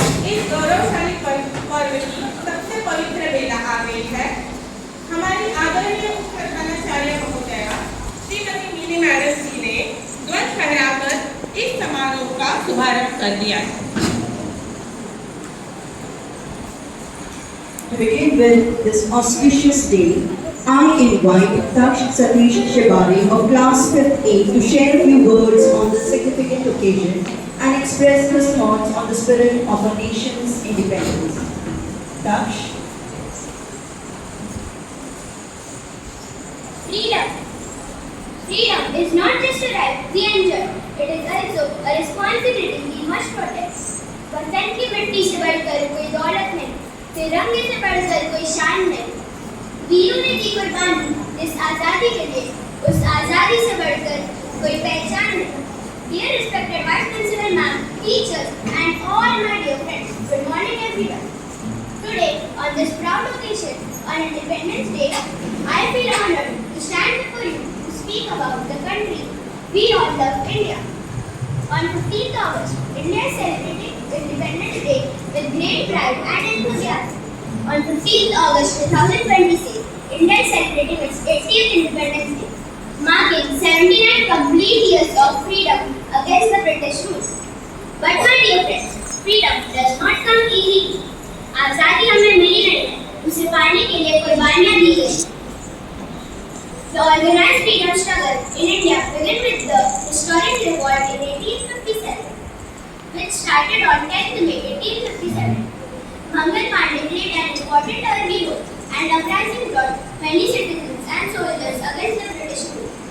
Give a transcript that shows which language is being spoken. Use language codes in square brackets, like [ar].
[hi] इस गौरवशाली पर्व की सबसे पवित्र बेला आ गई है। हमारी आदरणीय उप प्रधानाचार्य महोदया श्रीमती मीनी मैडम जी ने ध्वज फहराकर इस समारोह का शुभारंभ कर दिया है। [en] To begin with this auspicious day, I invite Daksh Satish Shibari of Class 5th A to share a few words on this significant occasion and express his thoughts on the spirit of our nation's independence. Daksh. Freedom. Freedom is not just a right we enjoy, it is also a responsibility we must protect. [hi] वतन की मिट्टी से बढ़कर कोई दौलत नहीं, तिरंगे से बढ़कर कोई शान नहीं। वीरों ने दी कुर्बानी इस आज़ादी के लिए, उस आज़ादी से बढ़कर कोई पहचान नहीं। [en] Dear respected Vice Principal Ma'am, teachers and all my dear friends, good morning everyone. Today, on this proud occasion, on Independence Day, I feel honored to stand before you to speak about the country we all love, India. On 15th August, India is celebrating Independence Day with great pride and enthusiasm. On 15th August 2026, India is celebrating its 80th Independence Day, marking 79 complete years of freedom against the British rule. But my dear friends, freedom does not come easily. [hi] आज़ादी हमें मिली नहीं है, उसे पाने के लिए कुर्बानियाँ दी गई। [en] The organized freedom struggle in India began with the historic revolt in 1857, which started on 10th May 1857. Mangal Pandey played an important early role, and uprising brought many citizens and soldiers against the British rule.